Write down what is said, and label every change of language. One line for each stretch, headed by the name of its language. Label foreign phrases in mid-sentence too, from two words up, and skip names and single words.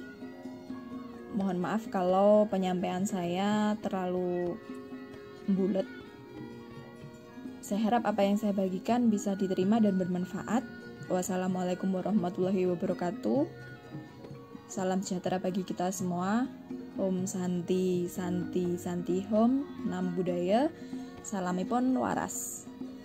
Indonesian: Mohon maaf kalau penyampaian saya terlalu bulat. Saya harap apa yang saya bagikan bisa diterima dan bermanfaat.
Arabic: والسلام عليكم ورحمة الله وبركاته.
Indonesian: Salam sejahtera bagi kita semua.
Sanskrit: ॐ शान्ति शान्ति शान्ति ॐ. Nam Budaya. Salamipun waras.